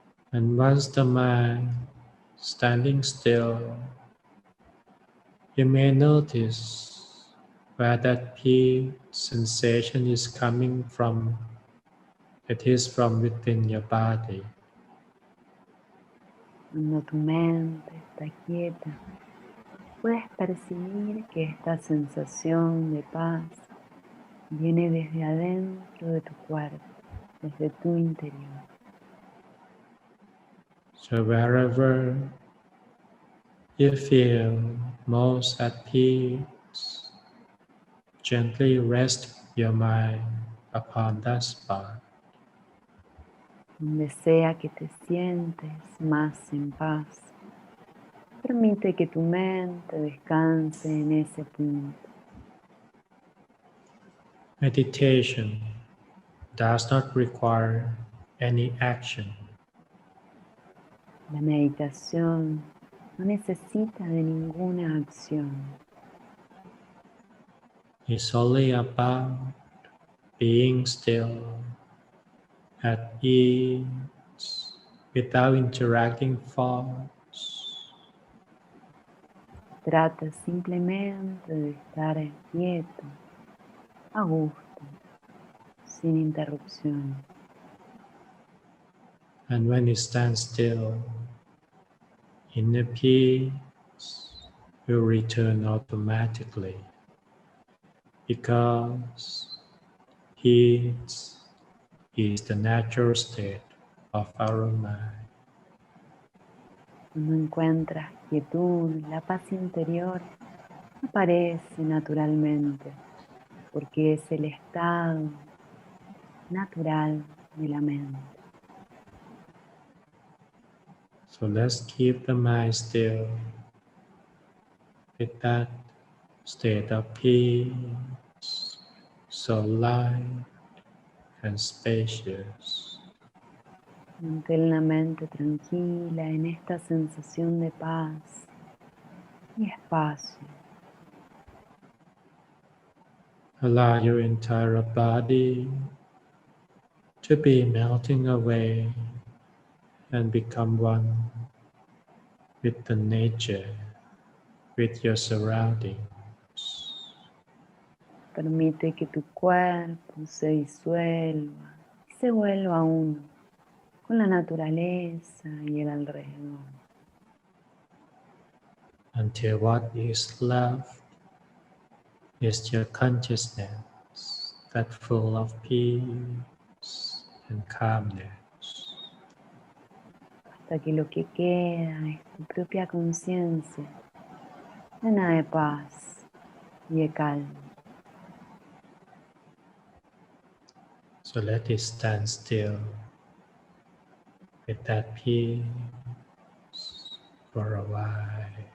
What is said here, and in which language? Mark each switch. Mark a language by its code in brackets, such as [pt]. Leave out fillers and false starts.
[en] And once the mind standing still, you may notice where that peace sensation is coming from. It is from within your body. [es] Cuando tu mente está quieta, puedes percibir que esta sensación de paz viene desde adentro de tu cuerpo, desde tu interior. [en] So wherever you feel most at peace, gently rest your mind upon that spot. [es] Donde sea que te sientes más en paz, permite que tu mente descanse en ese punto. [en] Meditation does not require any action. [es] La meditación no necesita de ninguna acción. [en] It's only about being still, at ease, without interacting thoughts. [es] Trata simplemente de estar quieto, a gusto, sin interrupción. [en] And when you stand still, inner peace will return automatically, because peace is the natural state of our mind. [es] Cuando encuentras quietud, la paz interior aparece naturalmente, porque es el estado natural de la mente. [en] So let's keep the mind still with that state of peace, so light and spacious. [es] Mantén la mente tranquila en esta sensación de paz y espacio. [en] Allow your entire body to be melting away and become one with the nature, with your surroundings. [es] Permite que tu cuerpo se disuelva y se vuelva uno con la naturaleza y el alrededor. [en] Until what is left is your consciousness that's full of peace and calmness. [es] Hasta que lo que queda es tu propia conciencia, llena de paz y de calma. [en] So let it stand still with that peace for a while.